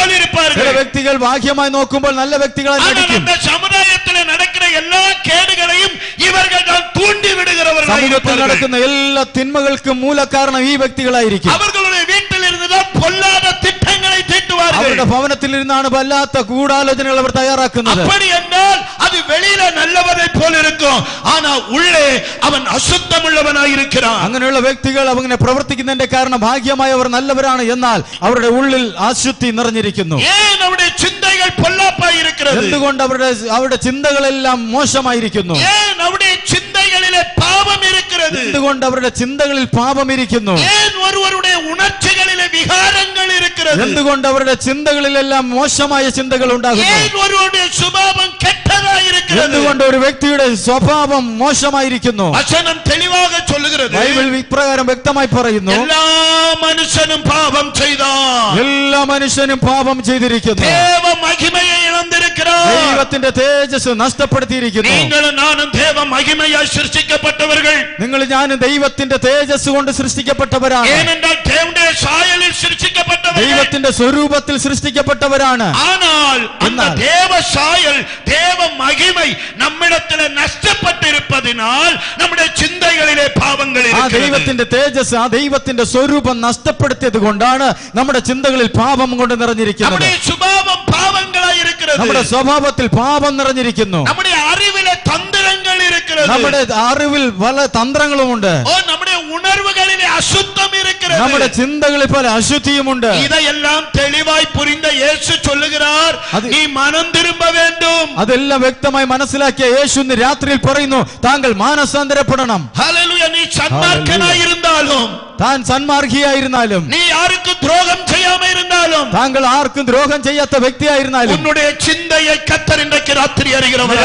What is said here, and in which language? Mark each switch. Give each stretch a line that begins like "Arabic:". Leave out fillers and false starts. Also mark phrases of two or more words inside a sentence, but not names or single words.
Malayalam: ചില
Tamil: இருப்பார்கள்,
Malayalam: വ്യക്തികൾ ഭാഗ്യമായി നോക്കുമ്പോൾ നല്ല വ്യക്തികളായി
Tamil: ஆனால்
Malayalam: നടിക്കും.
Tamil: அந்த சமுதாயத்தில் நடக்கிற எல்லா கேடுகளையும் இவர்கள் தான் தூண்டி விடுகிறவர்களாய்
Malayalam: സമൂഹത്തിൽ
Tamil: இருப்பார்கள்.
Malayalam: നടക്കുന്ന എല്ലാ തിന്മകൾക്കും മൂലകാരണം ഈ വ്യക്തികളായിരിക്കും.
Tamil: அவர்களுடைய வீட்டில் இருந்துதான் பொல்லாத திட்டங்களை தீட்டுவார்கள்.
Malayalam: അവരുടെ ഭവനത്തിൽ ഇരുന്നാണ് വല്ലാത്ത ഗൂഢാലോചനകൾ അവർ തയ്യാറാക്കുന്നത്.
Tamil: அப்படி என்றால் அது வெளியில நல்லவனை போல இருக்கும், ஆனா உள்ளே அவன் அசுத்தம் உள்ளவனாய் இருக்கிறான்.
Malayalam: അങ്ങനെയുള്ള വ്യക്തികൾ അങ്ങനെ പ്രവർത്തിക്കുന്നതിന്റെ കാരണം ഭാഗ്യമായി അവർ നല്ലവരാണ്, എന്നാൽ അവരുടെ ഉള്ളിൽ അശുദ്ധി നിറഞ്ഞിരിക്കുന്നു.
Tamil: ஏன் அவருடைய சிந்தைகள் பொல்லாப்பாய் இருக்கிறது?
Malayalam: എന്തുകൊണ്ട് അവരുടെ ചിന്തകളെല്ലാം മോശമായിരിക്കുന്നു?
Tamil: ஏன் அவருடைய சிந்தைகளிலே பாவம் இருக்கிறது?
Malayalam: എന്തുകൊണ്ട് അവരുടെ ചിന്തകളിൽ പാപമിരിക്കുന്നു?
Tamil: ஏன் ஒருவருடைய உணர்ச்சிகளிலே விகாரங்கள் இருக்கிறது.
Malayalam: എന്തുകൊണ്ട് അവരുടെ ചിന്തകളിലെല്ലാം മോശമായ ചിന്തകൾ ഉണ്ടാകുന്നു?
Tamil: ஏன் ஒருவருடைய சுபாவம் கெட்டதா இருக்கிறது?
Malayalam: എന്തുകൊണ്ട് ഒരു വ്യക്തിയുടെ സ്വഭാവം മോശമായിരിക്കുന്നു?
Tamil: வசனம் தெளிவாக சொல்லுகிறது.
Malayalam: ബൈബിൾ ഇപ്രകാരം വ്യക്തമായി പറയുന്നു, എല്ലാ മനുഷ്യനും പാപം ചെയ്താൽ, എല്ലാ മനുഷ്യനും പാപം ചെയ്തിരിക്കുന്നു,
Tamil: தேவ மகிமையை இழந்திருக்கிறார்,
Malayalam: ദൈവത്തിന്റെ തേജസ് നഷ്ടപ്പെടുത്തിയിരിക്കുന്നു.
Tamil: நீங்களும் நானும் தேவ மகிமையாய் சிருஷ்டிக்கப்பட்டவர்கள்.
Malayalam: നിങ്ങൾ ഞാനും ദൈവത്തിന്റെ തേജസ് കൊണ്ട് സൃഷ്ടിക്കപ്പെട്ടവരാണ്.
Tamil: ஏனென்றால் தேவனுடைய சாயலில் சிருஷ்டிக்கப்பட்டவர்கள்.
Malayalam: ദൈവത്തിന്റെ സ്വരൂപത്തിൽ സൃഷ്ടിക്കപ്പെട്ടവരാണ്.
Tamil: ஆனால் அந்த தேவ சாயல், தேவ மகிமை நம்மிடத்தில் நஷ்டப்பட்டிருப்பதினால் நம்முடைய சிந்தைகளிலே பாவங்கள்
Malayalam: ആ
Tamil: இருக்கிறது.
Malayalam: ദൈവത്തിന്റെ തേജസ്, ആ ദൈവത്തിന്റെ സ്വരൂപം നഷ്ടപ്പെടുത്തിയത് കൊണ്ടാണ് നമ്മുടെ ചിന്തകളിൽ പാപം കൊണ്ട് നിറഞ്ഞിരിക്കുന്നത്.
Tamil: நம்முடைய சுபாவம் பாவங்களாய் இருக்கிறது.
Malayalam: നമ്മുടെ സ്വഭാവത്തിൽ പാപം നിറഞ്ഞിരിക്കുന്നു.
Tamil: நம்முடைய அறிவிலே தந்திரங்கள் இருக்கிறது.
Malayalam: നമ്മുടെ അറിവിൽ പല തന്ത്രങ്ങളുമുണ്ട്.
Tamil: நம்முடைய உணர்வுகளிலே அசுத்தம் இருக்கிறது.
Malayalam: നമ്മുടെ ചിന്തകളിൽ പല അശുദ്ധിയുമുണ്ട്.
Tamil: இதையெல்லாம் தெளிவாய் புரிந்த இயேசு சொல்லுகிறார், நீ மனம் திரும்ப வேண்டும்.
Malayalam: അതെല്ലാം വ്യക്തമായി മനസ്സിലാക്കിയ യേശു ഇന്ന് രാത്രിയിൽ പറയുന്നു, താങ്കൾ മാനസാന്തരപ്പെടണം. ഹല്ലേലൂയ. നീ സന്മാർഗനായിരുന്നാലും, താൻ സന്മാർഗിയായിരുന്നാലും, നീ ആർക്കും ദ്രോഹം ചെയ്യാമ ഇരുന്നാലും, താങ്കൾ ആർക്കും ദ്രോഹം ചെയ്യാത്ത വ്യക്തിയായിരുന്നാലും,
Tamil: ഉன்னுடைய சிந்தையை கர்த்தர் இன்றைக்கு ராத்திரி அறிகிறவராய்